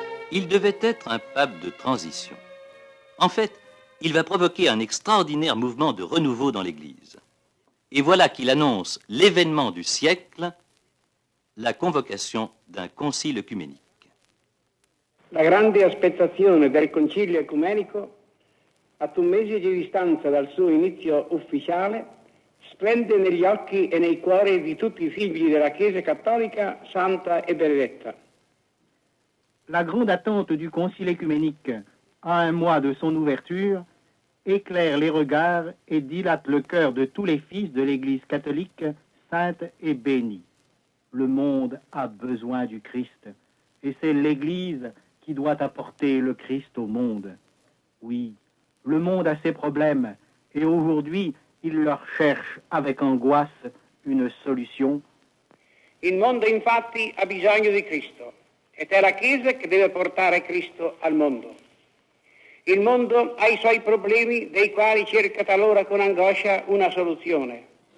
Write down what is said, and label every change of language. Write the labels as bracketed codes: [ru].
[fr] Il devait être un pape de transition. En fait, il va provoquer un extraordinaire mouvement de renouveau dans l'Église. Et voilà qu'il annonce l'événement du siècle, la convocation d'un concile œcuménique. [it] La grande aspettazione del Concilio Ecumenico, a 2 mesi di distanza dal suo inizio ufficiale, splende negli occhi e nei cuori di tutti i figli della Chiesa cattolica santa e benedetta. [fr] La grande attente du Concile écuménique à 1 mois de son ouverture éclaire les regards et dilate le cœur de tous les fils de l'Église catholique sainte et bénie. Le monde a besoin du Christ et c'est l'Église qui doit apporter le Christ au monde. Oui, le monde a ses problèmes et aujourd'hui il leur cherche avec angoisse une solution. [it] Il mondo infatti ha bisogno di Cristo ed è la Chiesa che deve portare Cristo al mondo. Il mondo ha i suoi problemi dei quali cerca talora con angoscia una soluzione.